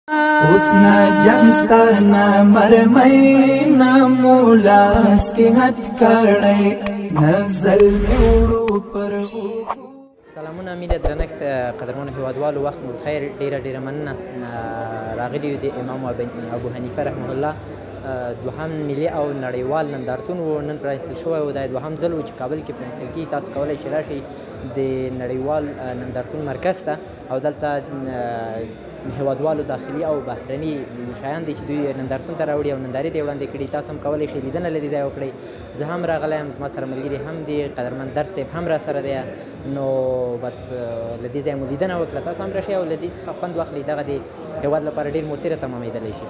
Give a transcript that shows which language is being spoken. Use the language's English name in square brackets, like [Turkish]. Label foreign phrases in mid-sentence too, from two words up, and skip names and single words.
[Pashto] उसना जंस्ताना मरमई ना मोलास के हथ कड़े नजल मोड़ो पर سلامونه مینه درنښت قدرمنو هیوادوالو وخت مو بخیر ډیره مننه راغلی یو د امام ابو حنیفه رحمه الله دوهم ملي او نړیوال نندارتون و نن پرانیستل شوی و دا دوهم ځل و چې کابل کې پرانیستل کېږي تاسو کولی شئ راشئ د نړیوال نندارتون مرکز ته او دلته هیوادوالو داخلي او بهرني شیان دي چې دوی نندارتون ته راوړي او نندارې ته یې وړاندې کړي تاسو هم کولی شئ لیدنه له دې ځایه وکړئ زه هم راغلی یم زما سره ملګري هم دي قدرمن درد صاحب هم را سره دی نو بس له دې ځایه مو لیدنه وکړه تاسو هم راشئ او له دې څخه خوند واخلئ دغه د هیواد لپاره ډېر مؤثره تمامېدلی شي